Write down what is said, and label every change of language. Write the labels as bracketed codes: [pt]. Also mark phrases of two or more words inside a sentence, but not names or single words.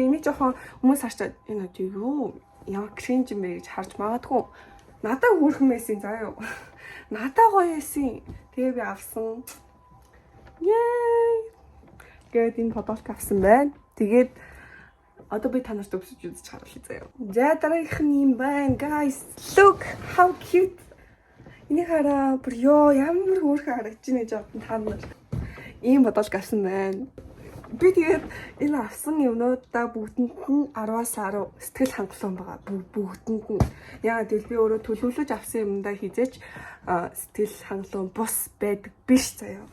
[mn] Энийг жоохон хүмүүс харчаад энэ юу ямар кринж юм бэ гэж харж магадгүй. Надаа хөөрхөн байсан заа юу. Надаа гоё байсан. Тэгээ би авсан. Яй. Тэгээд энэ фоточ авсан байна. Тэгээд одоо би танарт өгсөж үзэж харуулъя заа юу. За дараагийнх нь юм байна. [en] Guys, look how cute. [mn] Энийг хараа бүр ёо ямар хөөрхөн харагдаж байна гэж бодсон та нар. Ийм бодол гарсан байна. Би тэгээд энэ авсан юмнуудаа бүгдэнд нь 10-аас 10 сэтгэл хангалуун байгаа. Бүгдэнд нь. Яагаад гэвэл би өөрөө төлөвлөж авсан юмдаа хизээч сэтгэл хангалуун бус байдаг биш заяа.